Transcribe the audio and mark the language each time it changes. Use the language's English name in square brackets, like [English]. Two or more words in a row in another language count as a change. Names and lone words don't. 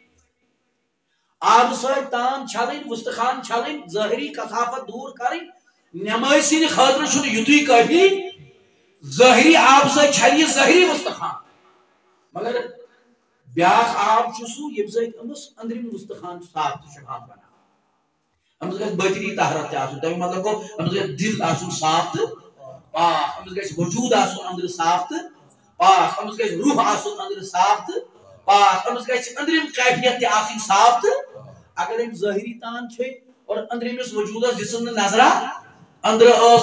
[Kashmiri] آب سۭتۍ تان چھلن وستخان چھلن ظاہری کثافت دور کریں نماز سند خاطر چھ یتھی کافی ظاہری آب سۭتۍ چھلہِ یہ ظاہری وستخان مگر بیاکھ آب چھ سہ یم سۭتۍ أمس أنٛدرِم وستخان صاف تہ شفاف بنان أمس گژھِ باطنی طہارت تہ آسُن تمیُک مطلب گوٚو أمس گژھِ دل آسُن صاف تہ پاک أمس گژھِ وجود آسُن أنٛدرٕ صاف تہ پاک أمس گژھِ روح آسُن أنٛدرٕ صاف تہ پاک أمس گژھِ أنٛدرِم کیفیت تہ آسٕنۍ صاف تہ اگر أمۍ ظٲہری تان چھے اور أنٛدرِمِس وجودس دِژٕن نہٕ نظرا أنٛدرٕ ٲس